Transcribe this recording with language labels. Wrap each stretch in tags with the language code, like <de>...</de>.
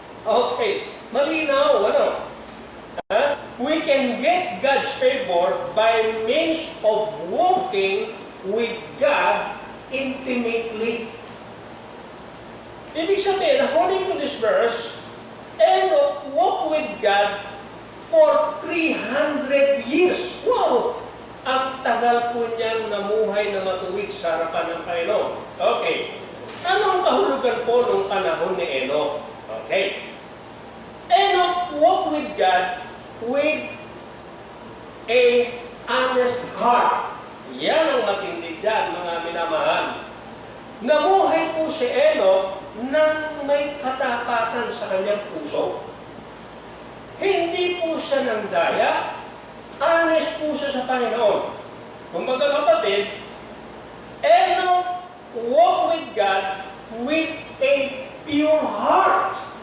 <en>Okay,</en> <tl>malinaw, ano?</tl> <en>We can get God's favor by means of walking with God intimately.</en> <tl>Ibig sabihin,</tl> <en>according to this verse, Enoch walked with God for 300 years. Wow!</en> <tl>Ang tagal po niyang namuhay na matuwid sa harapan ng Panginoon. Okay. Anong kahulugan po nung panahon ni Enoch? Okay.</tl> <en>Enoch walked with God with a honest heart.</en> <tl>Yan ang matindi dyan, mga minamahal. Namuhay po si Enoch nang may katapatan sa kanyang puso. Hindi po siya nang daya, honest po siya sa Panginoon. Kung mga kapatid,</tl> <en>Enoch walked with God with a pure heart.</en>